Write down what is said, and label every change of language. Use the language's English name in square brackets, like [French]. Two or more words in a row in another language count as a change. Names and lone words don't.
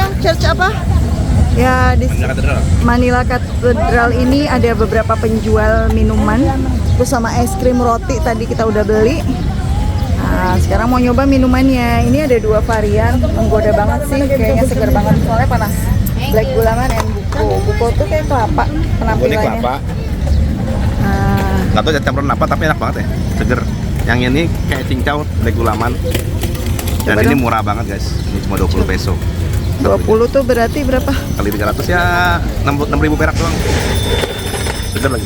[Indonesian] Church apa? Ya di Manila Katedral. Manila Katedral ini ada beberapa penjual minuman. Terus sama es krim roti tadi kita udah beli. Nah, sekarang mau nyoba minumannya. Ini ada 2 varian, menggoda banget sih, kayaknya segar banget soalnya panas. Black Gulaman and Buko. Buko tuh kayak kelapa Ini penampilannya. kelapa. Nah, Nggak tahu campuran apa tapi enak banget ya. Seger. Yang ini kayak cincau, Black Gulaman. Dan Coba ini dong. murah banget guys. Ini cuma 20 peso. 20 tuh berarti berapa? Kali 300 ya 6.000 perak doang. Seger lagi.